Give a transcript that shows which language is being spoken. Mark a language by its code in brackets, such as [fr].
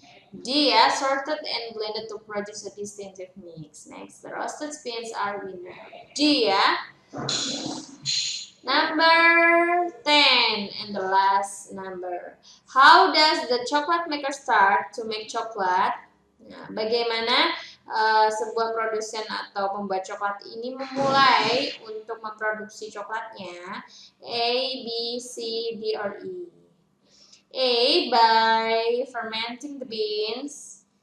[en] D ya, sorted and blended to produce a distinctive mix. Next, the roasted beans are winner. D ya. Number 10 and the last number. How does the chocolate maker start to make chocolate? [id] Nah, bagaimana sebuah produsen atau pembuat coklat ini memulai untuk memproduksi coklatnya? [en] A, B, C, D, or E? A, by fermenting the beans.